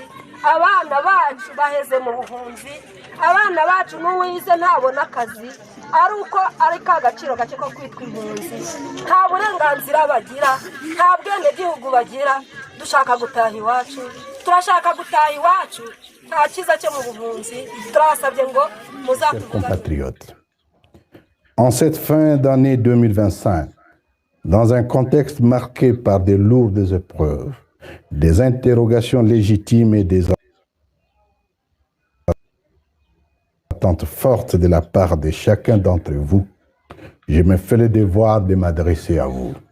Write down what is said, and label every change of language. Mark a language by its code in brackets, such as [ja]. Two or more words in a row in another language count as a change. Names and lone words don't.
[rw] Abana bacu baheze mu buhunzi, abana bacu n'uwize ntabona akazi, ari uko ari ka gaciro gake ko kwitwa impunzi. Nta burenganzira bagira, nta bwenegihugu bagira. Dushaka gutaha iwacu, turashaka gutaha iwacu, nta cyiza cyo mu buhunzi. Turasabye ngo [fr] compatriotes. En cette fin d'année 2025, dans un contexte marqué par de lourdes épreuves, des interrogations légitimes et des attentes fortes de la part de chacun d'entre vous, je me fais le devoir de m'adresser à vous.